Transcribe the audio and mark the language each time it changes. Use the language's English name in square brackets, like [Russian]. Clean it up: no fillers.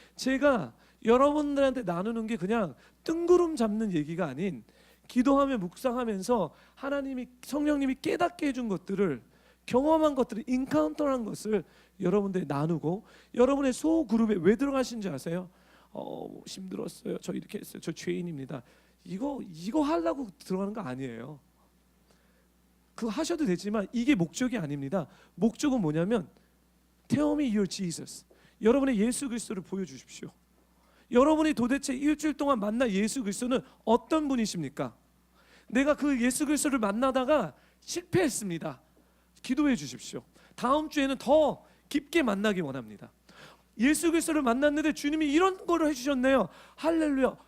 [Korean] 제가 여러분들한테 나누는 게 그냥 뜬구름 잡는 얘기가 아닌, 기도하며 묵상하면서 하나님이, 성령님이 깨닫게 해준 것들을, 경험한 것들을, 인카운터한 것을 여러분들이 나누고, 여러분의 소그룹에 왜 들어가신지 아세요? 힘들었어요. 저 이렇게 했어요. 저 죄인입니다. 이거 하려고 들어가는 거 아니에요. 그거 하셔도 되지만 이게 목적이 아닙니다. 목적은 뭐냐면 [English] Tell me your Jesus. [Korean] 여러분의 예수 그리스도를 보여주십시오. 여러분이 도대체 일주일 동안 만난 예수 그리스도는 어떤 분이십니까? 내가 그 예수 그리스도를 만나다가 실패했습니다. 기도해 주십시오. 다음 주에는 더 깊게 만나기 원합니다. 예수 그리스도를 만났는데 주님이 이런 거를 해주셨네요. 할렐루야.